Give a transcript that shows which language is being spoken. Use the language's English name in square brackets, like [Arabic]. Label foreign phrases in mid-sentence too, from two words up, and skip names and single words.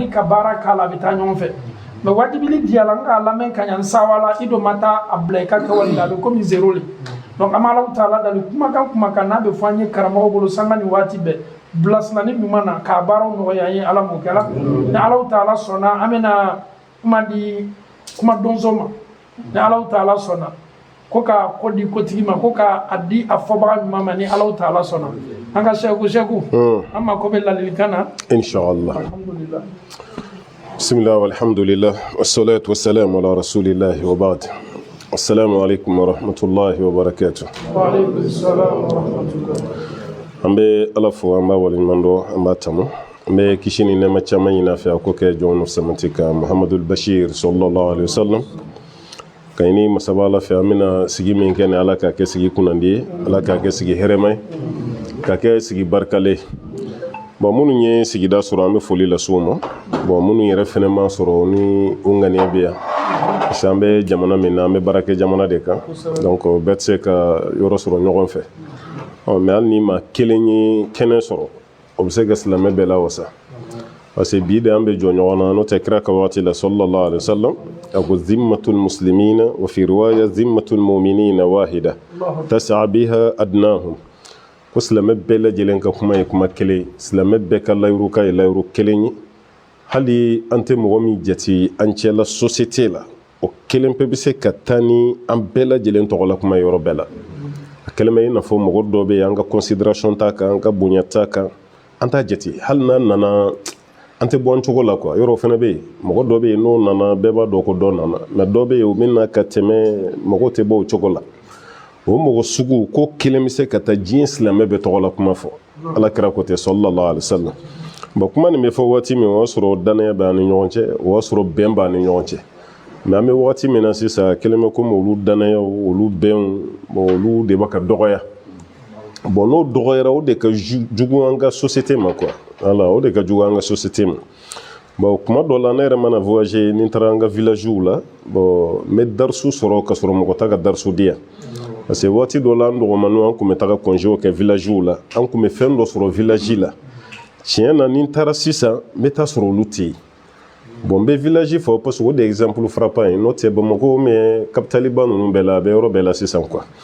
[Bambara] ka baara k'a la a bɛ taa ɲɔgɔn fɛ mais wajibili diya la n k'a lamɛn ka ɲa n sawala i don ma taa a bila i ka kɛwale la a bɛ komi zéro le donc an bɛ [Arabic] الله تعالى [Bambara] dali kumakan n'a bɛ fɔ an ye karamɔgɔ bolo sanga ni waati bɛɛ bilasirali ɲuman na k'a baaraw nɔgɔya an ye Ala m'o kɛra ni [Arabic] الله تعالى [Bambara] sɔnna an bɛna kuma di kuma donso ma ni [Arabic] الله تعالى [Bambara] sɔnna ko ka kodi kotigi ma ko ka adi afobaga ɲuman ma ni [Arabic] الله تعالى [Bambara] sɔnna an ka sheku an mako bɛ ladilikan na [Arabic] inshallah. alhamdulillah بسم الله والحمد لله والصلاة والسلام على رسول الله وبعد. السلام عليكم ورحمة الله وبركاته. وعليكم السلام ورحمة الله. [Bambara] an bɛ Ala fo an b'a waleɲuman dɔn an b'a tanu an bɛ kisi ni nɛɛma caman ɲini a fɛ a ko kɛ jɔn samati ka Muhammadul Bashir [Arabic] صلى الله عليه وسلم [Bambara] ka ini masaba Ala fɛ an bɛna sigi min kɛ ni Ala k'a kɛ sigi kunnandi ye Ala k'a kɛ sigi hɛrɛma ye k'a kɛ sigi barikale ye. bon minnu ye sigida sɔrɔ an bɛ foli lase u ma bon minnu yɛrɛ fɛnɛ ma sɔrɔ ni o ŋaniya bɛ yan [French] parce que [Bambara] an bɛ jamana min na an bɛ baara kɛ jamana de kan donc bɛɛ tɛ se ka yɔrɔ sɔrɔ ɲɔgɔn fɛ mais hali ni ma kelen ye kɛnɛ sɔrɔ o bɛ se ka silamɛ bɛɛ lawasa [French] parce que [Bambara] bi de an bɛ jɔ ɲɔgɔn na n'o tɛ kira ka waati la [Arabic] صلى الله عليه وسلم [Bambara] a ko [Arabic] ذمة المسلمين وفي رواية ذمة المؤمنين واحدة يسعى بها أدناهم [Bambara] ko silamɛ bɛɛ lajɛlen ka kuma ye kuma kelen silamɛ bɛɛ ka layiru ka ye layiru kelen ye hali an tɛ mɔgɔ min jate an cɛla société la o kelen pe bɛ se ka taa ni an bɛɛ lajɛlen tɔgɔla kuma yɔrɔ bɛɛ la a kɛlen bɛ i n'a fɔ mɔgɔ dɔ bɛ yen an ka considération t'a kan an ka bonya t'a kan an t'a jate hali n'a nana an tɛ bɔ an cogo la quoi yɔrɔ fana bɛ yen mɔgɔ dɔ bɛ yen n'o nana bɛɛ b'a dɔn ko dɔ nana mais dɔ bɛ yen o bɛ na ka tɛmɛ mɔgɔw tɛ bɔ o cogo la o mɔgɔ sugu ko kelen bɛ se ka taa diɲɛ silamɛ bɛ tɔgɔ la kuma fɔ Ala kira ko tɛ [Arabic] صلى الله عليه وسلم. [Bambara] bon kuma nin bɛ fɔ waati min o y'a sɔrɔ danaya bɛ an ni ɲɔgɔn cɛ o y'a sɔrɔ bɛn b'an ni ɲɔgɔn cɛ mais an bɛ waati min na sisan kelen bɛ komi olu danayaw olu bɛnw bon olu de bɛ ka dɔgɔya bon n'o dɔgɔyara o de ka jugu an ka société ma [French] quoi voilà [Bambara] o de ka jugu an ka société ma bon kuma dɔ la ne yɛrɛ mana voyager ni n taara an ka villagew la bon n bɛ darisu sɔrɔ ka sɔrɔ mɔgɔ t'a ka darisu di yan [French] parce que [Bambara] waati dɔ la an dɔgɔmanninw an tun bɛ taga congéw kɛ villagew la an tun bɛ fɛn dɔ sɔrɔ village la tiɲɛ na ni n taara sisan n bɛ taa sɔrɔ olu tɛ yen bon n bɛ village fɔ [French] parce que [Bambara] o de ye [French] exemple frappant [Bambara] ye n'o tɛ Bamako mais capitale ba ninnu bɛɛ la a bɛ yɔrɔ bɛɛ la sisan quoi